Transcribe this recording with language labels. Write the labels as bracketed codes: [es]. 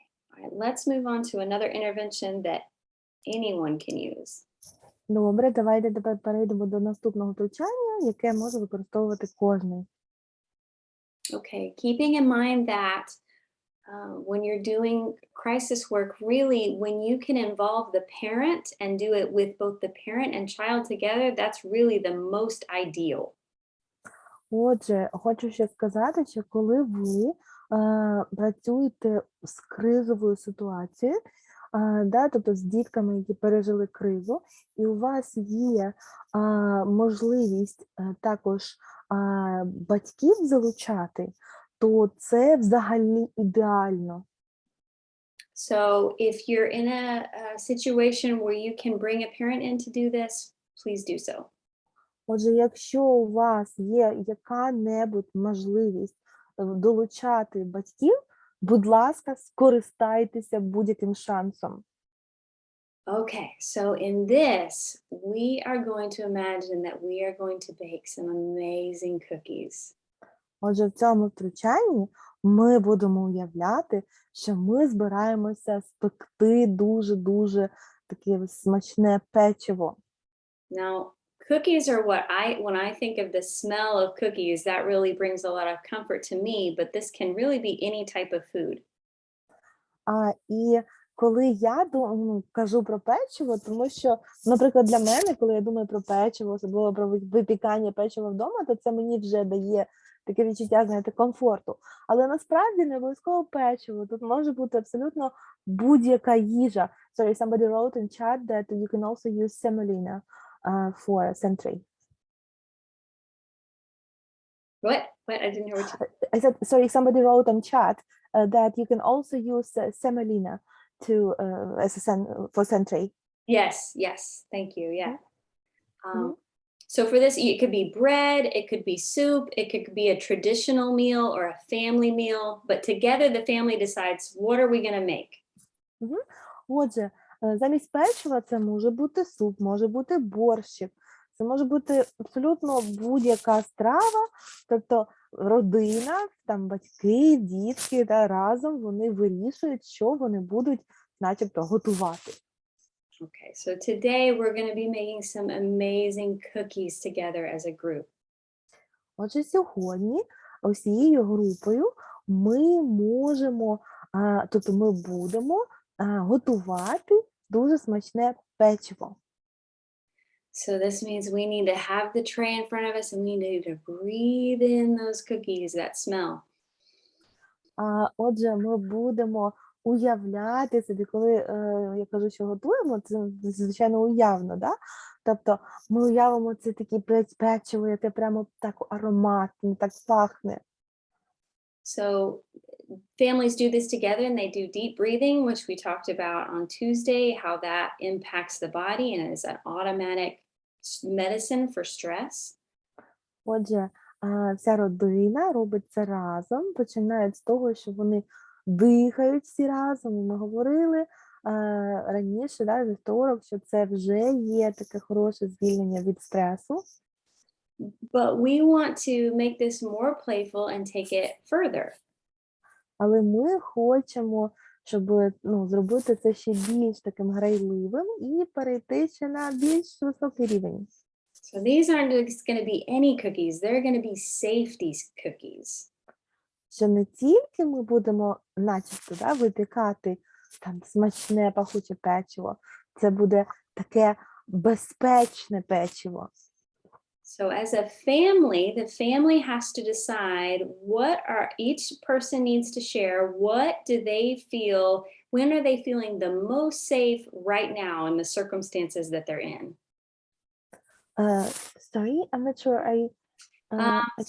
[en] All right, let's move on to another intervention that anyone can use. [uk] Добре, давайте тепер перейдемо до наступного втручання, яке може використовувати кожен. [en] Okay, keeping in mind that when you're doing crisis work, really, when you can involve the parent and do it with both the parent and child together, that's really the most ideal. [uk] Отже, хочу ще сказати, що коли ви працюєте з кризовою ситуацією, тобто з дітками, які пережили кризу, і у вас є можливість також батьків залучати, то це взагалі ідеально. [en] So if you're in a situation where you can bring a parent in to do this, please do so. [uk] Отже, якщо у вас є яка-небудь можливість долучати батьків, будь ласка, скористайтеся будь-яким шансом. [en] Okay, so in this, we are going to imagine that we are going to bake some amazing cookies. [uk] Отже, в цьому втручанні ми будемо уявляти, що ми збираємося спекти дуже-дуже таке смачне печиво. [en] Now, cookies are when I think of the smell of cookies, that really brings a lot of comfort to me, but this can really be any type of food. [uk] І коли я кажу про печиво, тому що, наприклад, для мене, коли я думаю про печиво, особливо про випікання печива вдома, то це мені вже дає таке відчуття, знаєте, комфорту. Але насправді не обов'язково печиво. Тут може бути абсолютно будь-яка їжа. [en] Sorry, somebody wrote in chat that you can also use semolina for century. What? I didn't hear what you. I said, sorry, somebody wrote on chat that you can also use semolina to for century. Yes, thank you. Yeah. Mhm. So for this, it could be bread, it could be soup, it could be a traditional meal or a family meal, but together the family decides what are we going to make. [uk] Отже, замість печива це може бути суп, може бути борщик, це може бути абсолютно будь-яка страва, тобто родина, там батьки, дітки, разом вони вирішують, що вони будуть начебто готувати. [en] Okay, so today we're going to be making some amazing cookies together as a group. [uk] Отже, сьогодні усією групою ми можемо, тобто ми будемо готувати дуже смачне печиво. [en] So this means we need to have the tray in front of us and we need to breathe in those cookies, that smell. [uk] Отже, ми будемо уявляти собі, коли я кажу, що готуємо, це звичайно уявно, да? Тобто ми уявимо це таке печиво, яке прямо так ароматне, так пахне. [en] So families do this together and they do deep breathing, which we talked about on Tuesday, how that impacts the body and is an automatic medicine for stress. [uk] Отже, вся родина робить це разом, починають з того, що вони дихають всі разом. І ми говорили раніше, да, вівторок, що це вже є таке хороше звільнення від стресу. [en] But we want to make this more playful and take it further. [uk] Але ми хочемо, щоб зробити це ще більш таким грайливим і перейти ще на більш високий рівень. [en] So these aren't just going to be any cookies. They're going to be safety cookies. [uk] Що не тільки ми будемо начебто випікати там смачне пахуче печиво, це буде таке безпечне печиво. [en] So as a family, the family has to decide what each person needs to share. What do they feel? When are they feeling the most safe right now in the circumstances that they're in? Sorry, I'm not sure I